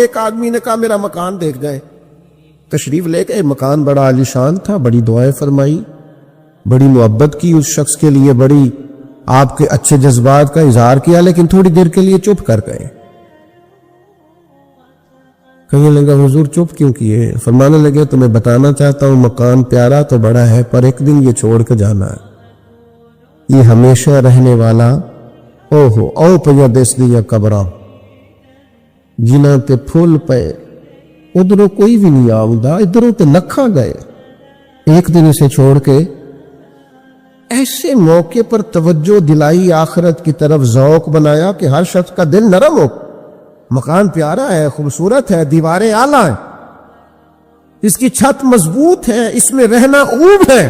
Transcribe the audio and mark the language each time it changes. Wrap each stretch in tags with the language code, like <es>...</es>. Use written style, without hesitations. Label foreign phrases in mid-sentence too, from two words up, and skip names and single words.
<ur>ایک آدمی نے کہا میرا مکان دیکھ جائے، تشریف لے گئے. مکان بڑا عالیشان تھا، بڑی دعائیں فرمائی، بڑی محبت کی اس شخص کے لیے، بڑی آپ کے اچھے جذبات کا اظہار کیا، لیکن تھوڑی دیر کے لیے چپ کر گئے. کہنے لگا حضور چپ کیوں کیے؟ فرمانے لگے تمہیں بتانا چاہتا ہوں مکان پیارا تو بڑا ہے پر ایک دن یہ چھوڑ کے جانا ہے، یہ ہمیشہ رہنے والا</ur> <pa>او پیا دس دیا قبراں جنہ تے پھول پے ادھروں کوئی بھی نہیں آؤں ادھروں تے لکھا گئے،</pa> <ur>ایک دن اسے چھوڑ کے ایسے موقع پر توجہ دلائی، آخرت کی طرف ذوق بنایا کہ ہر شخص کا دل نرم ہو۔ مکان پیارا ہے، خوبصورت ہے، دیواریں اعلیٰ ہیں، اس کی چھت مضبوط ہے، اس میں رہنا خوب ہے،</ur>